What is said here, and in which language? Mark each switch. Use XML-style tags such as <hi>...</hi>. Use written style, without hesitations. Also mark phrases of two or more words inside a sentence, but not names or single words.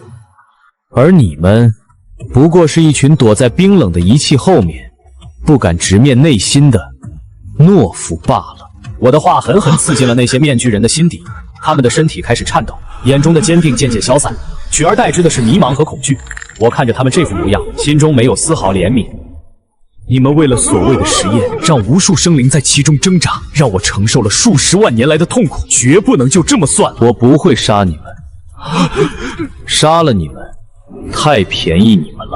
<zh>而你們，不過是一群躲在冰冷的儀器後面，不敢直面內心的懦夫罷了。我的話狠狠刺進了那些面具人的心底，他們的身體開始顫抖，眼中的堅定漸漸消散，取而代之的是迷茫和恐懼。我看着他們這副模樣，心中沒有絲毫憐憫。你們為了所謂的實驗，讓無數生靈在其中掙扎，讓我承受了數十萬年來的痛苦，絕不能就這麼算了。我不會殺你們，殺了你們，太便宜你們了。</zh>